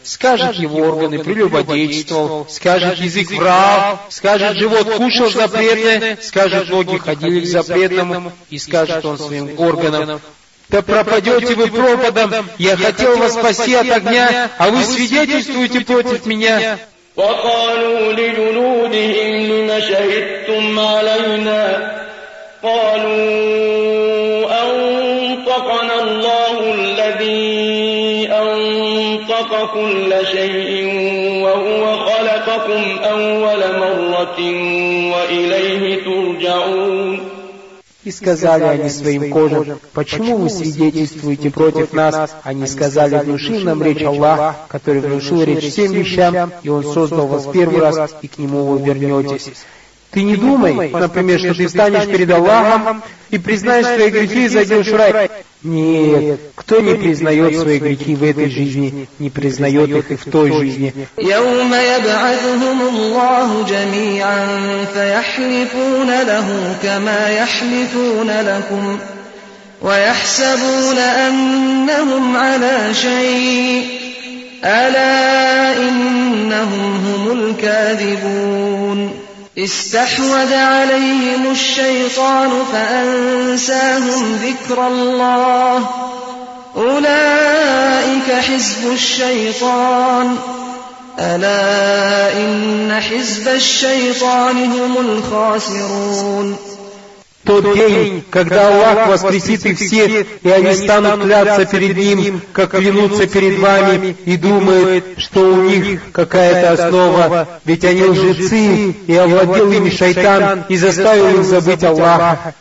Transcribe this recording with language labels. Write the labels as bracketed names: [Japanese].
[Russian] Скажет его органы: «Прелюбодействовал». Скажет: «Язык врал». Скажет: «Живот кушал запретное». Скажет: «Ноги ходили к запретному». И скажет он своим органам: «Да пропадете вы пропадом! Я хотел вас спасти от огня, а вы свидетельствуете против меня». [Arabic] وقالوا لجلودهم لما شهدتم علينا قالوا أنطقنا الله الذي أنطق خلق كل شيء وهو خلقكم أول مرة وإليه ترجعون. [Russian] И сказали они своим кожам, почему вы свидетельствуете против нас? Они сказали, внушил нам речь Аллах, который внушил речь всем вещам, и Он создал вас первый раз, и к Нему вы вернетесь. Ты не думай, например, что ты встанешь перед Аллахом и признаешь свои грехи и зайдешь в рай. Нет, кто не признает свои грехи в этой жизни, не признает их и в той жизни. [Arabic] يَوْمَ يَبْعَثُهُمُ اللَّهُ جَمِيعًا فَيَحْلِفُونَ لَهُ كَمَا يَحْلِفُونَ لَكُمْ وَيَحْسَبُونَ أَنَّهُمْ عَلَى شَيْءٍ أَلَا إِنَّهُمْ هُمُ الْكَاذِبُونَ. استحوذ عليهم الشيطان فأنساهم ذكر الله أولئك حزب الشيطان ألا إن حزب الشيطان هم الخاسرون. [Russian] Тот день, когда Аллах воскресит их всех, и они станут кляться перед Ним, как клянутся перед вами, и думают, что у них какая-то основа, ведь они лжецы, и овладел ими шайтан, и заставил их забыть Аллаха.